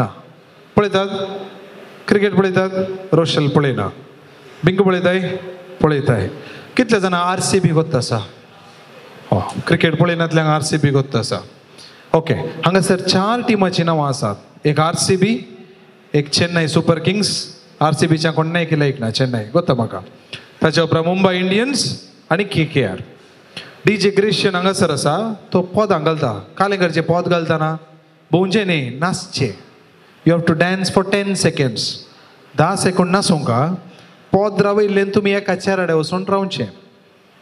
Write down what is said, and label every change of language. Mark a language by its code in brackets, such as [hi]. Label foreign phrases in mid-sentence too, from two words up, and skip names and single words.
[kok] पळयतात. क्रिकेट पळयतात. रोशल पळयना. बिंक पळयताय? पळयताय. कितले जाणां RCB गोत्त आसा? क्रिकेट पळयनातल्यांक RCB गोत्त आसा. ओके. हांगासर 4 टिमांची नांवां आसात. एक RCB, एक चेन्नई सुपर किंग्स. RCBच्या कोण नाही केलं एक ना, चेन्नई गोत्ता म्हाका. ताच्या उपरांत मुंबई इंडियन्स आनी KKR. DJ क्रिश्चियन हांगासर आसा. तो पोदां घालता. कालेंगरचे पोद घालतना भोंवचे न्ही, नाचचे. [en] You have to dance for 10 seconds. [kok] 10 सेकंड नाचोंका पोद रावयल्ल्यान तुमी एका चेराडे वचून रावचे.